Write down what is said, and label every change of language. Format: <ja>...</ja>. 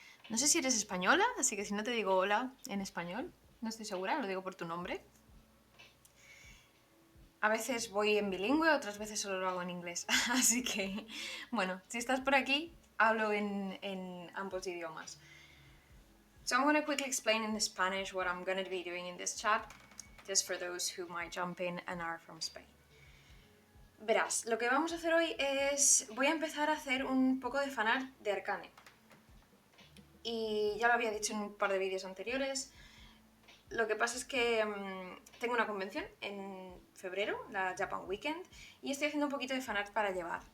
<es>No sé si eres española, así que si no te digo hola en español, no estoy segura, lo digo por tu nombre. A veces voy en bilingüe, otras veces solo lo hago en inglés. Así que, bueno, si estás por aquí, hablo en ambos idiomas.</es> <en>So I'm going to quickly explain in Spanish what I'm going to be doing in this chat, just for those who might jump in and are from Spain.</en> <es>Verás, lo que vamos a hacer hoy es... Voy a empezar a hacer un poco de fanart de Arcane. Y ya lo había dicho en un par de vídeos anteriores. Lo que pasa es que tengo una convención en febrero, la Japan Weekend, y estoy haciendo un poquito de fanart para llevar.</es>